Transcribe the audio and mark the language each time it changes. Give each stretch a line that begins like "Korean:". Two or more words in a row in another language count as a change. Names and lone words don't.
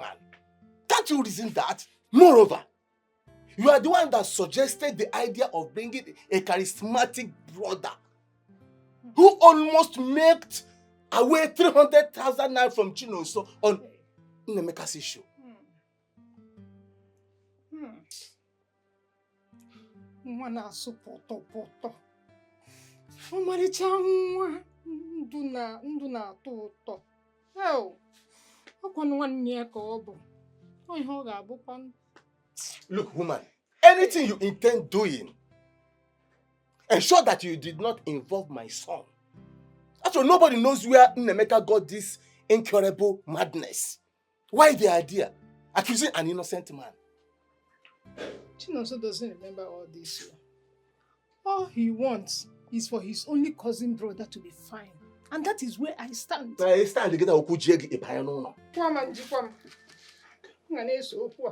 English: Can't you reason that? Moreover, you are the one that suggested the idea of bringing a charismatic brother who almost made away 300,000 naira from Chinonso on Nnemeka's issue.
Igbo: Nwa na-asụ pọtọpọtọ. Ọmarịcha nwa ndụ na-atọ ụtọ. Ọkwa nwanne ya ka ọ bụ. Ọ ihe ọ ga-abụkwa.
English: Look, woman, anything you intend doing, ensure that you did not involve my son. After all, nobody knows where Nnemeka got this incurable madness. Why the idea? Accusing an innocent man. Chinonso doesn't remember all this. All he wants is for his only cousin brother to be fine. And that is where I stand. I stand together with Kujegi Epayano.
Igbo: Kwam. Nga na-eso okwu a.